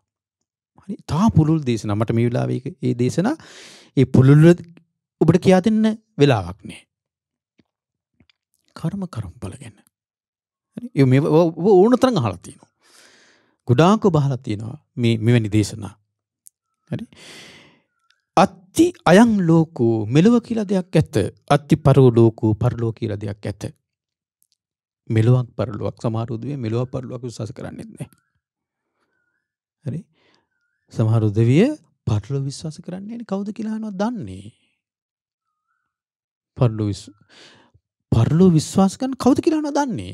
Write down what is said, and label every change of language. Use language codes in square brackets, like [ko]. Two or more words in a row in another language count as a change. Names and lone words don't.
[si] හරි තා පුළුල් දේශනා මට මේ වෙලාවේ ඒ දේශනා ඒ පුළුල් ඔබට කියා දෙන්න වෙලාවක් නෑ. කර්මඵල ගැන. හරි මේ ඕන තරම් අහලා තියෙනවා. ගොඩාක් ඔබ අහලා තියෙනවා මේ මෙවැනි දේශනා. හරි [pi] අත්ති අයං ලෝකෝ [si] මෙලොව කියලා දෙයක් ඇත. [pi] අත්ති පරෝ ලෝකෝ [si] පරලෝ කියලා දෙයක් ඇත. මෙලොවක් පරලොවක් සමහර උදවිය මෙලොවක් පරලොවක් විශ්වාස කරන්නේ නැහැ. හරි සමහර උදවිය පරලොව විශ්වාස කරන්නේ නැහැ. කවුද කියලා අහනවා දන්නේ. පරලොව විශ්වාස කරන කවුද කියලා අහනවා දන්නේ.